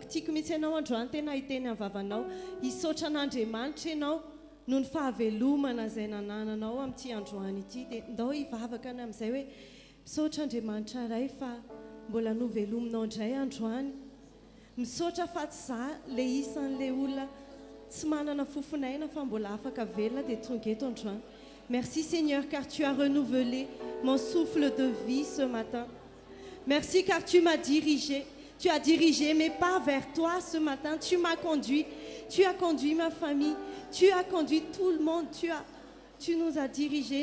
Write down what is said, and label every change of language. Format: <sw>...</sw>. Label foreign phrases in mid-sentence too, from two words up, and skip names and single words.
<mg>Tiako mihitsy ianao androany tena hiteny amin'ny vavanao hisaotra an'Andriamanitra ianao noho ny fahavelomana izay nanananao amin'ity androany ity. Dia andao hivavaka any amin'izay hoe misaotra Andriamanitra ray fa mbola novelominao indray androany. Misaotra fa tsy za le isan'ilay olona tsy manana fofinaina fa mbola afaka velona dia tonga eto androany.</mg> <fr>Merci Seigneur car tu as renouvelé mon souffle de vie ce matin. Merci car tu m'as dirigé. Tu as dirigé mes pas vers toi ce matin. Tu m'as conduit. Tu as conduit ma famille. Tu as conduit tout le monde. Tu nous as dirigés.</fr>